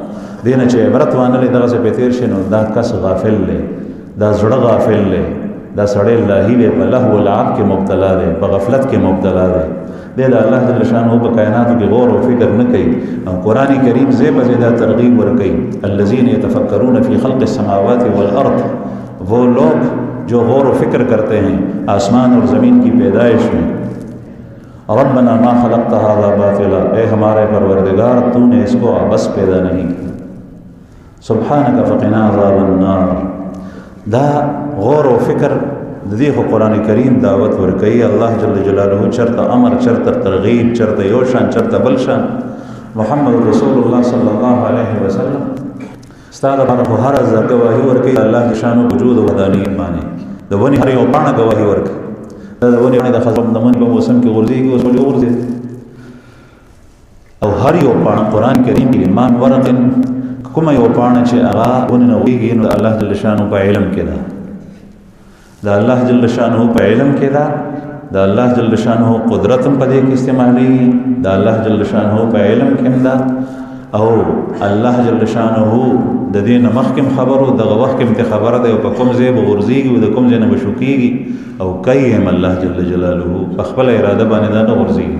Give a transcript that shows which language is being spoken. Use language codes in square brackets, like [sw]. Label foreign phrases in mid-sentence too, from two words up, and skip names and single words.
[ps] دې نه چې عبرت وانه لري دغسې پې تېر شي نو دا کس غافل دی، دا زړه غافل دی، دا سړی لاهي دی، په [ar] لهو العب [ps] کې مبتلا دی، په غفلت کې مبتلا دی. دی د الله [ar] جل شانه [ps] په کائناتو کې غور او فکر نه کوي. او قرآن کریم زی په زی دا ترغیب ورکوي، [ar] الذین یتفکرون فی خلق السماوات والارض، [ur] وہ لوگ جو غور و فکر کرتے ہیں آسمان اور زمین کی پیدائش میں. [ar] ربنا ما خلقت هذا باطلا، [ur] اے ہمارے پروردگار تو نے اس کو عبث پیدا نہیں کیا. [ar] سبحانک فقنا عذاب النار. [ps] دا غور و فکر دې خو قرآن کریم دعوت ورکوي. الله [ar] جل جلاله [ps] چرته امر، چرته ترغیب، چرته یو شان، چرته بل شان. [ar] محمد رسول الله صلی الله علیه وسلم [ps] ستا دپاره خو هره ځای ګواهي ورکوي د الله شان وجود او وحدانیت باندې. د ونې هر یو پاڼه ګواهي ورکوي. دا د ونې پاڼې د خزان د مني په موسم کې غورځېږي، اوس ولې وغورځېد؟ او هر یو پاڼه قرآن کریم کې [ar] ما من ورق، [ps] کومه یو پاڼه چې هغه ونې نه وږېږي نو د الله [ar] جل شانه [ps] په علم کې ده، د الله [ar] جل شانه [ps] په علم کې ده. د الله [ar] جل شانه [ps] قدرت هم په دې کې استعمالېږي، د الله [ar] جل شانه [ps] په علم کې هم ده. او الله [ar] جل شانه [ps] د دې نه مخکې خبرو دغه وخت کې هم خبره ده، او په کوم ځای به غورځېږي او د کوم ځای نه به شوکېږي او کوي هم الله [ar] جل جلاله [ps] په خپله اراده باندې دا نه غورځېږي.